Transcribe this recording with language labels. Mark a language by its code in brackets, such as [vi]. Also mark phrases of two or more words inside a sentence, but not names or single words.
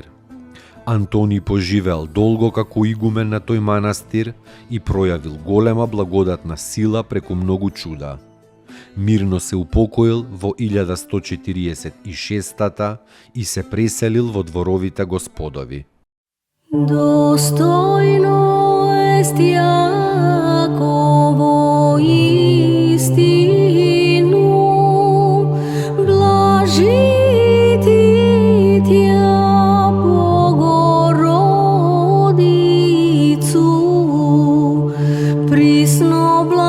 [mk] Антони поживеал долго како игумен на тој манастир и пројавил голема благодатна сила преку многу чуда. Мирно се упокоил во 1146 и се преселил во дворовите господови. [cu] Достойно ест Јаково истину, блажити Тја Богородицу, присно